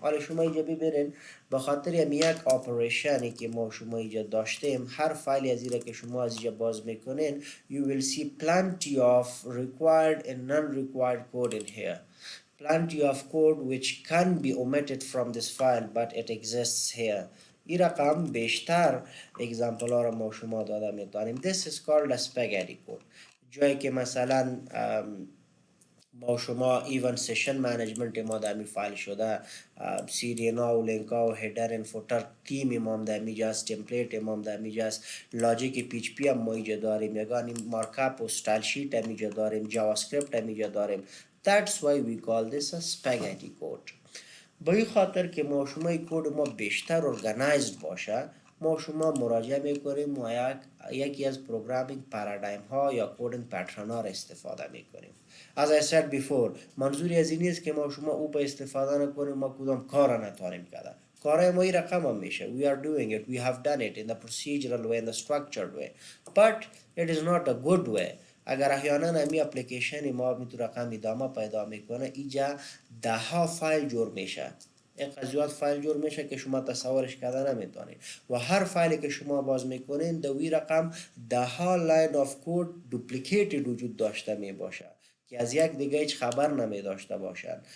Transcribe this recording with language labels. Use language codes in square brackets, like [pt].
[fa] حالا شما اینجا ببینید به خاطر یک اپریشنی که ما شما اینجا داشتیم، هر فایلی از اینجا که شما از اینجا باز میکنین [en] you will see plenty of required and non-required code in here. Plenty of code which can be omitted from this file but it exists here. [fa] این رقم بیشتر اگزامپل ها را ما شما داده میتونیم. [en] This is called a spaghetti code. [fa] جایی که مثلا ما شما ایون سیشن منیجمنت ما دمی فایل شده، سیرینا و لینکا و هیدر و فوتر تیم امام دمی جاست، تمپلیت امام دمی جاست، لاجیک پی اچ پی هم ما اینجا داریم، یگانی مارکاپ و استایل شیت هم اینجا داریم، جاوا اسکریپت هم اینجا داریم. [en] That's why we call this a spaghetti code. [fa] به این خاطر که ما شما این کد ما بیشتر ارگانایزد باشه، ما شما مراجعه میکنیم و یکی از پروگرامینگ پارادایم ها یا کدینگ پترن ها را استفاده میکنیم. [en] As I said before, [fa] منظوری از این نیست که ما شما او به استفاده نکنیم ما کدام کار نتوانیم کرده. کارهای ما این رقم هم میشه. [en] We are doing it, we have done it in the procedural way, in the structured way. But it is not a good way. [fa] اگر احیانا همی اپلیکیشن ما میتو رقم ادامه پیدا میکنه، اینجا ده ها فایل جور میشه، اینقدر زیاد فایل جور میشه که شما تصورش کرده نمیتونید و هر فایلی که شما باز میکنین دوی رقم ده ها لاین آف کود دوپلیکیتد وجود داشته میباشه که از یک دیگه هیچ خبر نمی داشته باشن.